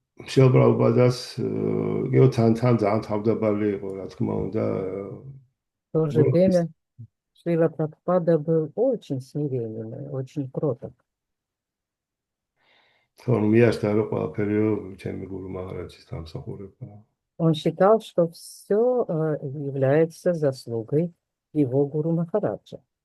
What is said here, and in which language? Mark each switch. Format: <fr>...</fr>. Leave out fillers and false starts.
<ka>შილა ბრაუბადას იყო თან ძალიან თავდაბალი იყო, რა თქმა უნდა.</ka> <ru>В то же время Шрила Прабхупада был очень смиренный, очень кроток.</ru> <ka>მიაშთა რომ ყველაფერი ჩემი გურუ მაღარაჯის დამსახურება.</ka> <ru>Он считал, что все является заслугой его гуру Махараджа.</ru>